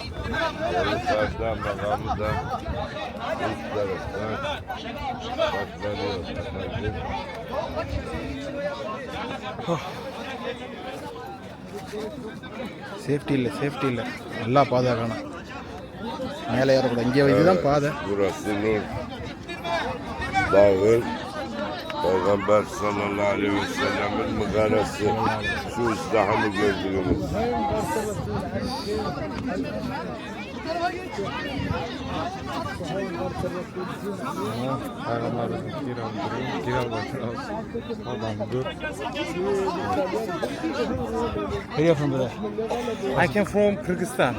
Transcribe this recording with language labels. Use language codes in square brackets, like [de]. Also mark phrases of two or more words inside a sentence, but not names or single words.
[ta] சேஃப்டி இல்லை, சேஃப்டி இல்லை. நல்லா பாதுகாக்கணும். மேலே ஏறக்கூடாது. இங்கே இதுதான் பாதை. [tr] Peygamber [ar] صلى الله عليه وسلم'in [tr] mügaresi şu izdihamı gördüğümüz. [en] Where are you from, brother? I came from Kyrgyzstan.